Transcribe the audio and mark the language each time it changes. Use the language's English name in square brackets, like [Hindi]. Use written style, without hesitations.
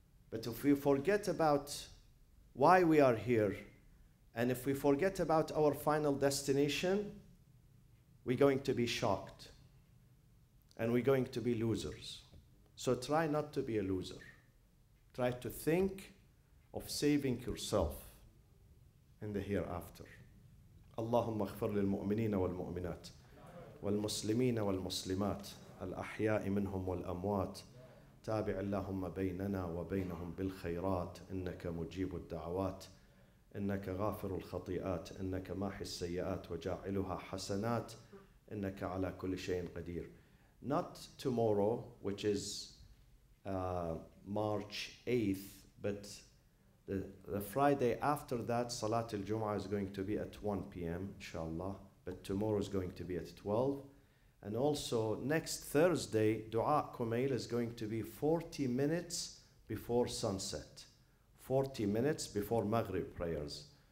[English] But if we forget about why we are here, and if we forget about our final destination, we're going to be shocked. And we're going to be losers. So try not to be a loser. Try to think of saving yourself in the hereafter. [Arabic] اللهم اغفر للمؤمنين والمؤمنات والمسلمين والمسلمات الأحياء منهم والأموات تابع اللهم بيننا وبينهم بالخيرات إنك مجيب الدعوات إنك غافر الخطيئات إنك ماحي السيئات وجاعلها حسنات إنك على كل شيء قدير. [English] Not tomorrow, which is March 8th, but the Friday after that, Salat al-Jum'ah is going to be at 1 p.m., inshallah, but tomorrow is going to be at 12. And also next Thursday, Dua Kumail is going to be 40 minutes before sunset, 40 minutes before Maghrib prayers.